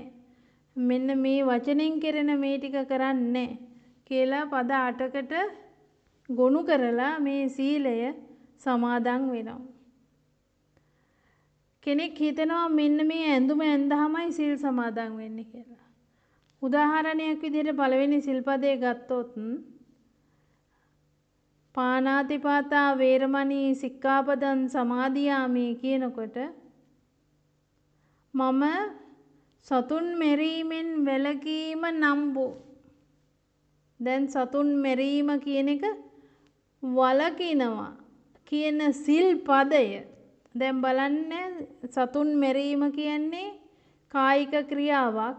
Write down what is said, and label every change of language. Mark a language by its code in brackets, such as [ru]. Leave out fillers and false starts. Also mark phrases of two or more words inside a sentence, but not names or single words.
[si] මෙන්න මේ වචනෙන් කෙරෙන මේ ටික කරන්නේ කියලා පද 8කට ගොනු කරලා මේ සීලය සමාදන් වෙනවා. කෙනෙක් හිතනවා මෙන්න මේ ඇඳුම ඇඳහමයි සීල් සමාදන් වෙන්නේ කියලා. උදාහරණයක් විදිහට පළවෙනි සිල්පදේ ගත්තොත් [pi] පානාතිපාතා වේරමණී සික්ඛාපදං සමාදියාමි [si] කියනකොට මම සතුන් මෙරීමෙන් වැළකීම නම්බු. දැන් සතුන් මෙරීම කියන එක වළකිනවා කියන සිල්පදය. දැන් බලන්න සතුන් මෙරීම කියන්නේ කායික ක්‍රියාවක්.